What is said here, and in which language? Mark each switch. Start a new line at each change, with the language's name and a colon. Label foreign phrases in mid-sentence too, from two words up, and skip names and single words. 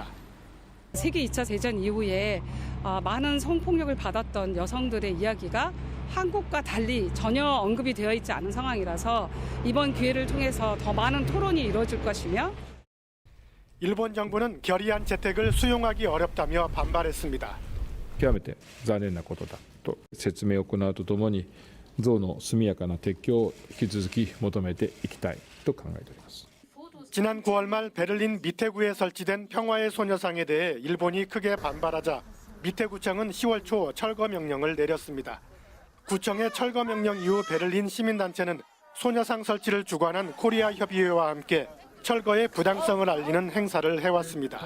Korean: 세계 2차 대전 이후에 많은 성폭력을 받았던 여성들의 이야기가 한국과 달리 전혀 언급이 되어 있지 않은 상황이라서 이번 기회를 통해서 더 많은 토론이 이루어질 것이며 일본 정부는 결의안 채택을 수용하기 어렵다며 반발했습니다.
Japanese: 極めて残念なことだと説明を行うとともに像の速やかな撤去を引き続き求めていきたいと考えております。
Korean: 지난 9월 말 베를린 미테구에 설치된 평화의 소녀상에 대해 일본이 크게 반발하자 미테구청은 10월 초 철거 명령을 내렸습니다. 구청의 철거 명령 이후 베를린 시민단체는 소녀상 설치를 주관한 코리아 협의회와 함께 철거의 부당성을 알리는 행사를 해왔습니다.